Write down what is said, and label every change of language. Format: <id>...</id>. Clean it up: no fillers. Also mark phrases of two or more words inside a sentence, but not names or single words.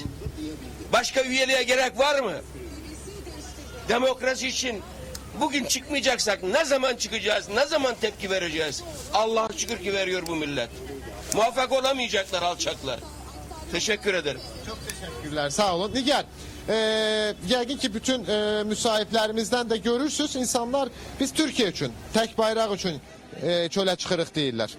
<tr>Başka üyeliğe gerek var mı? Demokrasi için bugün çıkmayacaksak ne zaman çıkacağız? Ne zaman tepki vereceğiz? Allah'a şükür ki veriyor bu millet. Muvaffak olamayacaklar alçaklar. Teşekkür ederim. Çok teşekkürler, sağ olun.</tr> <az>Nigar, yəqin ki bütün müsahiblərimizdən də görürsünüz, insanlar biz Türkiye üçün, tək bayraq üçün çölə çıxırıq deyirlər.</az>